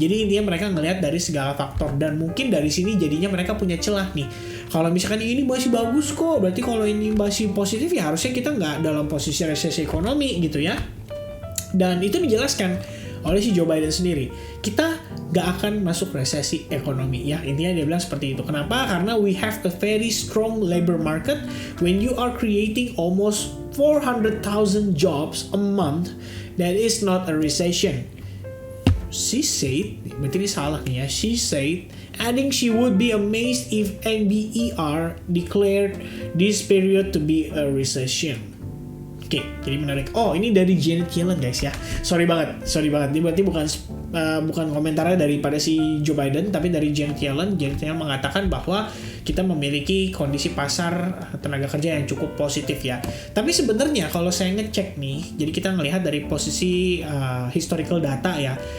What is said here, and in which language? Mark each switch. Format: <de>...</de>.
<id>Jadi intinya mereka ngelihat dari segala faktor, dan mungkin dari sini jadinya mereka punya celah nih. Kalau misalkan ini masih bagus kok, berarti kalau ini masih positif ya harusnya kita nggak dalam posisi resesi ekonomi gitu ya. Dan itu dijelaskan oleh si Joe Biden sendiri. Kita nggak akan masuk resesi ekonomi ya. Intinya dia bilang seperti itu. Kenapa?</id> <en>Karena we have a very strong labor market. When you are creating almost 400,000 jobs a month, that is not a recession. She said,</en> <id>berarti ini salah nih ya.</id> <en>She said, adding she would be amazed if NBER declared this period to be a recession.</en> <id>Oke, jadi menarik. Oh, ini dari Janet Yellen guys ya. Sorry banget. Ini berarti bukan komentarnya daripada si Joe Biden, tapi dari Janet Yellen. Janet Yellen mengatakan bahwa kita memiliki kondisi pasar tenaga kerja yang cukup positif ya. Tapi sebenarnya kalau saya ngecek nih, jadi kita ngelihat dari posisi historical data ya.</id>